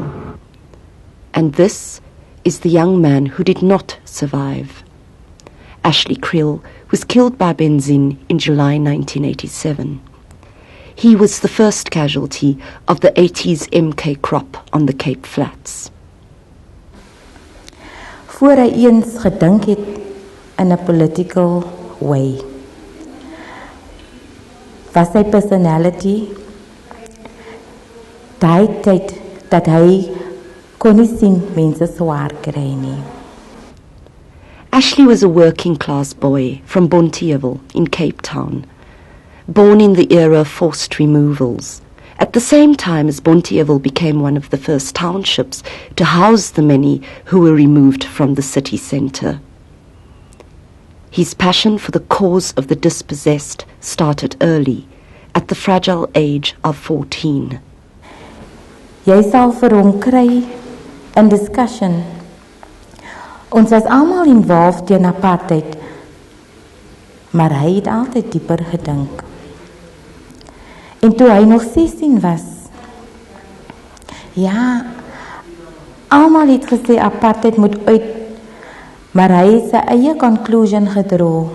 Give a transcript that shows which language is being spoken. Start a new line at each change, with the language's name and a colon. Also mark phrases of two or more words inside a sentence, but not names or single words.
English: And this is the young man who did not survive. Ashley Krill was killed by Benzin in July 1987. He was the first casualty of the 80s MK crop on the Cape Flats.
Afrikaans: Voor hy eens gedink het in 'n
English: political way,
Afrikaans: was sy personality daai tyd dat hy kon nie sien mense swaar kry nie.
English: Ashley was a working-class boy from Bonteheuwel in Cape Town, born in the era of forced removals, at the same time as Bonteheuwel became one of the first townships to house the many who were removed from the city centre. His passion for the cause of the dispossessed started early, at the fragile age of 14.
Afrikaans: Jy sal vir hom kry in discussion. Ons was almal involved teen apartheid, maar hy het altyd dieper gedink. En toe hy nog 16 was, ja, almal het gesê apartheid moet uit, maar hy het sy eie conclusion gedra.